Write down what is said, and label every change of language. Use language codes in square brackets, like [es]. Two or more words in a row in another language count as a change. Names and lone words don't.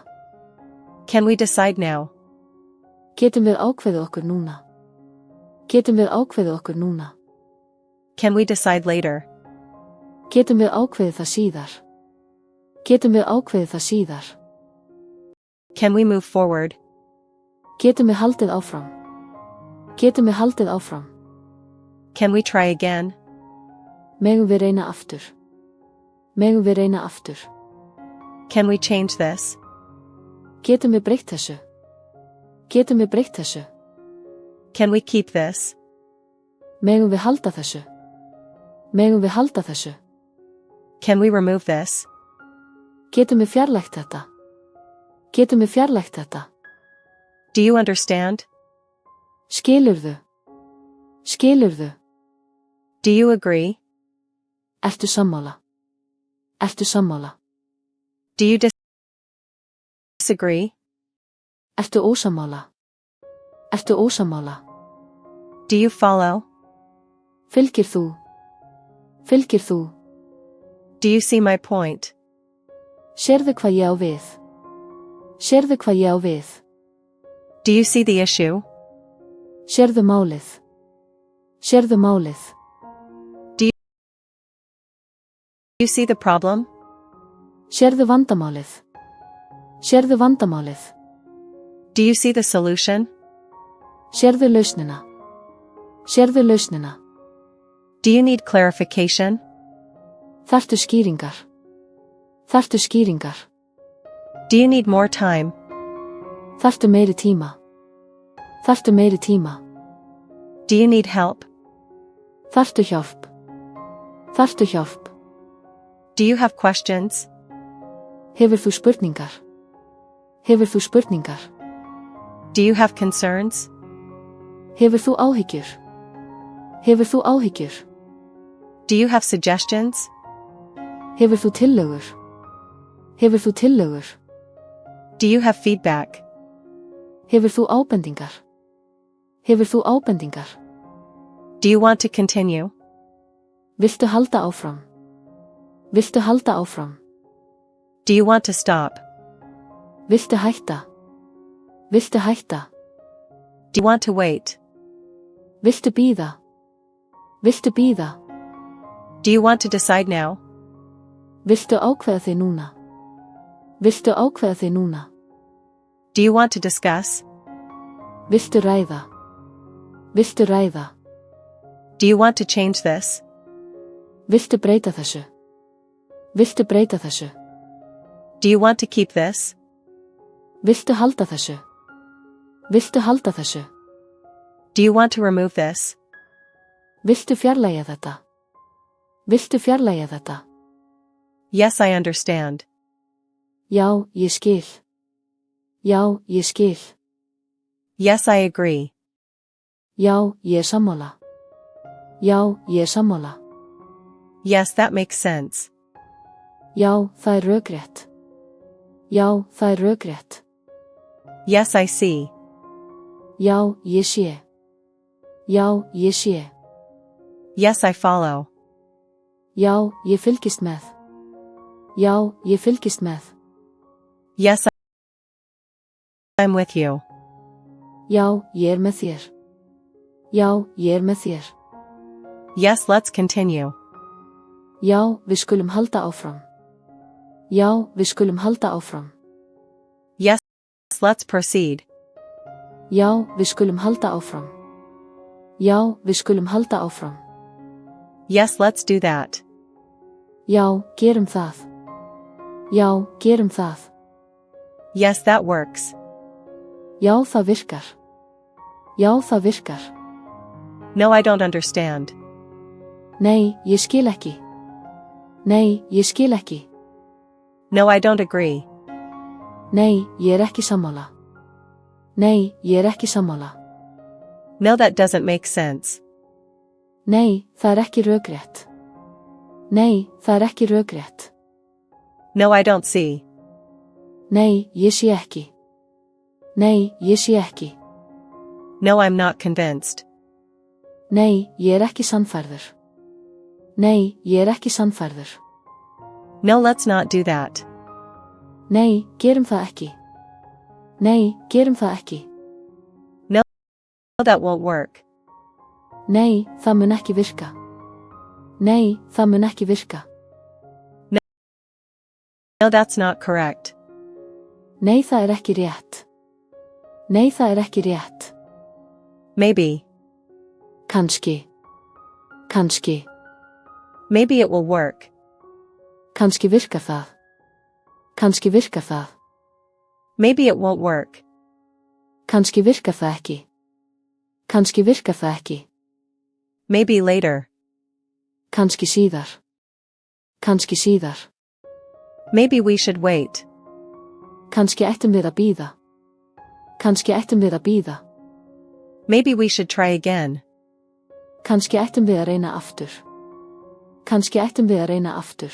[en] Can we decide now? [is] Getum við ákveðið okkur núna? Getum við ákveðið okkur núna? [en] Can we decide later? [is] Getum við ákveðið það síðar? Getum við ákveðið það síðar? [en] Can we move forward? [is] Getum við haldið áfram? Getum við haldið áfram? [en] Can we try again? [is] Megum við reyna aftur? Megum við reyna aftur? [en] Can we change this? [is] Getum við breytt þessu? Getum við breytt þessu? [en] Can we keep this? [is] Megum við halda þessu? Megum við halda þessu? [en] Can we remove this? [is] Getum við fjarlægt þetta? Getum við fjarlægt þetta? [en] Do you understand? [is] Skilurðu? Skilurðu? [en] Do you agree? [is] Ertu sammála? Ertu sammála? [en] Do you disagree? [is] Ertu ósammála? Ertu ósammála? [en] Do you follow? [is] Fylgir þú? Fylgir þú? [en] Do you see my point? [is] Sérðu hvað ég á við? Sérðu hvað ég á við? [en] Do you see the issue? [is] Sérðu málið? Sérðu málið? [en] Do you see the problem? [is] Sérðu vandamálið? Sérðu vandamálið? [en] Do you see the solution? [is] Sérðu lausnina? Sérðu lausnina? [en] Do you need clarification? [is] Þarftu skýringar? Þarftu skýringar? [en] Do you need more time? [is] Þarftu meiri tíma? Þarftu meiri tíma? [en] Do you need help? [is] Þarftu hjálp? Þarftu hjálp? [en] Do you have questions? [is] Hefur þú spurningar? Hefur þú spurningar? [en] Do you have concerns? [is] Hefur þú áhyggjur? Hefur þú áhyggjur? [en] Do you have suggestions? [is] Hefur þú tillögur? Hefur þú tillögur? [en] Do you have feedback? [is] Hefur þú ábendingar? Hefur þú ábendingar? [en] Do you want to continue? [is] Viltu halda áfram? Viltu halda áfram? [en] Do you want to stop? [is] Viltu hætta? Viltu hætta? [en] Do you want to wait? [is] Viltu bíða? Viltu bíða? [en] Do you want to decide now? [is] Viltu ákveða þig núna? Viltu ákveða þig núna? [en] Do you want to discuss? [is] Viltu ræða? Viltu ræða? [en] Do you want to change this? [is] Viltu breyta þessu? Viltu breyta þessu? [en] Do you want to keep this? [is] Viltu halda þessu? Viltu halda þessu? [en] Do you want to remove this? [is] Viltu fjarlægja þetta? Viltu fjarlægja þetta? [en] Yes, I understand. [is] Já, ég skil. Já, ég skil. [en] Yes, I agree. [is] Já, ég er sammála. Já, ég er sammála. [en] Yes, that makes sense. [is] Já, það er rökrétt. Já, það er rökrétt. [en] Yes, I see. [is] Já, ég sé. Já, ég sé. [en] Yes, I follow. [is] Já, ég fylgist með. Já, ég fylgist með. [en] Yes, I'm with you. [is] Já, ég er með þér. Já, ég er með þér. [en] Yes, let's continue. [is] Já, við skulum halda áfram. Já, við skulum halda áfram. [en] Yes, let's proceed. [is] Já, við skulum halda áfram. Já, við skulum halda áfram. [en] Yes, let's do that. [is] Já, gerum það. Já, gerum það. [en] Yes, that works. [is] Já, það virkar. Já, það virkar. [en] No, I don't understand. [is] Nei, ég skil ekki. Nei, ég skil ekki. [en] No, I don't agree. [is] Nei, ég er ekki sammála. Nei, ég er ekki sammála. [en] No, that doesn't make sense. [is] Nei, það er ekki rökrétt. Nei, það er ekki rökrétt. [en] No, I don't see. [is] Nei, ég sé ekki. Nei, ég sé ekki. [en] No, I'm not convinced. [is] Nei, ég er ekki sannfærður. Nei, ég er ekki sannfærður. [en] No, let's not do that. [is] Nei, gerum það ekki. Nei, gerum það ekki. [en] No, that won't work. [is] Nei, það mun ekki virka. Nei, það mun ekki virka. [en] No, that's not correct. [is] Nei, það er ekki rétt. Nei, það er ekki rétt. [en] Maybe. [is] Kannski. Kannski. [en] Maybe it will work. [is] Kannski virkar það. Kannski virkar það. [en] Maybe it won't work. [is] Kannski virkar það ekki. Kannski virkar það ekki. [en] Maybe later. [is] Kannski síðar. Kannski síðar. [en] Maybe we should wait. [is] Kannski ættum við að bíða. Kannski ættum við að bíða. [en] Maybe we should try again. [is] Kannski ættum við að reyna aftur. Kannski ættum við að reyna aftur.